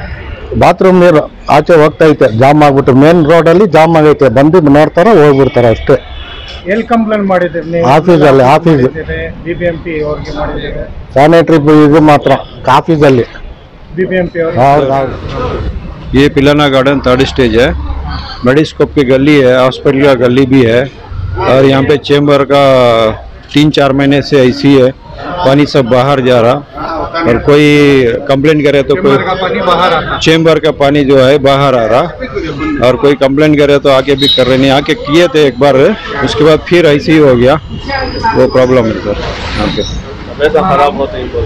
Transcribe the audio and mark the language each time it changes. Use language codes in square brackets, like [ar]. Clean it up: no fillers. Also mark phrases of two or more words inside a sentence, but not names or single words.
[kn] ಬಾತ್ರೂಮ್ ನೀರು ಆಚೆ ಹೋಗ್ತೈತೆ ಜಾಮ್ ಆಗ್ಬಿಟ್ಟು ಮೇನ್ ರೋಡಲ್ಲಿ ಜಾಮ್ ಆಗೈತೆ ಬಂದು ನೋಡ್ತಾರೆ ಹೋಗ್ಬಿಡ್ತಾರೆ ಅಷ್ಟೇ ಎಲ್ಲಿ ಕಂಪ್ಲೇಂಟ್ ಮಾಡಿದ್ದೀರಿ ನೀವು ಆಫೀಸಲ್ಲಿ ಆಫೀಸ್ ಬಿಬಿಎಂಪಿ ಅವ್ರಿಗೆ ಮಾಡಿದ್ದೀರಿ ಸ್ಯಾನಿಟರಿ ಇದು ಮಾತ್ರ ಆಫೀಸಲ್ಲಿ ಬಿಬಿಎಂಪಿ ಅವ್ರಿಗೆ ಹೌದು [hi] ये पिलाना गार्डन 3rd स्टेज है मेडिस्कोप की गली है हॉस्पिटल का गली भी है और यहाँ पे चेम्बर का 3-4 महीने से ऐसी है पानी सब बाहर जा रहा और कोई कंप्लेंट करे तो कोई चेम्बर का पानी जो है बाहर आ रहा और कोई कंप्लेंट करे तो आके भी कर रहे नहीं आके किए थे एक बार उसके बाद फिर ऐसे ही हो गया वो प्रॉब्लम है सर यहाँ पे खराब होते